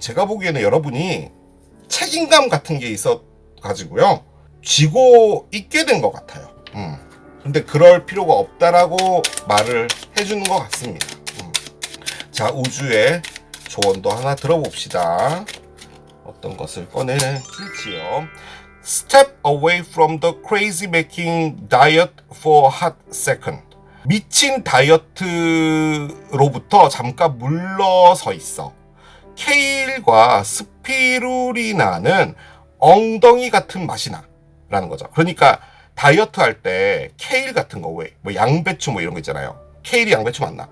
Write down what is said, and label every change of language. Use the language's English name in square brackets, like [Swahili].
[Korean] 제가 보기에는 여러분이 책임감 같은 게 있어 가지고요, 쥐고 있게 된 것 같아요. 근데 그럴 필요가 없다라고 말을 해주는 것 같습니다. 자, 우주의 조언도 하나 들어봅시다. 어떤 것을 꺼내줄지요. [English] Step away from the crazy making diet for a hot second. [Korean] 미친 다이어트로부터 잠깐 물러서 있어. 케일과 스피루리나는 엉덩이 같은 맛이 나 라는 거죠. 그러니까 다이어트 할 때 케일 같은 거, 왜 뭐 양배추 뭐 이런 거 있잖아요. 케일이 양배추 맞나?